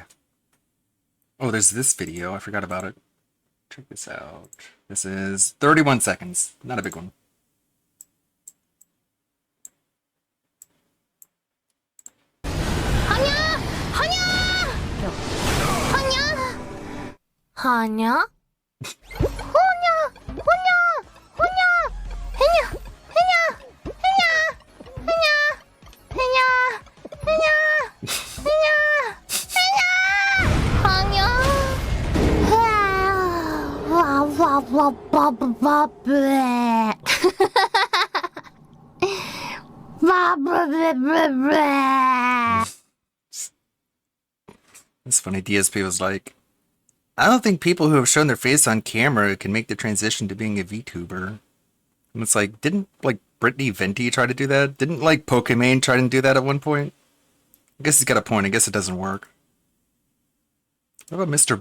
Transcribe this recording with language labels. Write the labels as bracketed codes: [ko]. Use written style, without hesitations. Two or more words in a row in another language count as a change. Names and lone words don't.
[en] Oh, there's this video. I forgot about it. Check this out. This is 31 seconds. Not a big one. Hanya? Honya! Honya! Honya! Henya! Henya! Henya! Henya! Henya! Henya! Henya! Henya! Hanya! Wah wah wah wah wah bleh. Wah bleh bleh bleh bleh. It's funny, DSP was like, I don't think people who have shown their face on camera can make the transition to being a VTuber. And it's like, didn't, like, Brittany Venti try to do that? Didn't, like, Pokimane try to do that at one point? I guess he's got a point. I guess it doesn't work. What about Mr.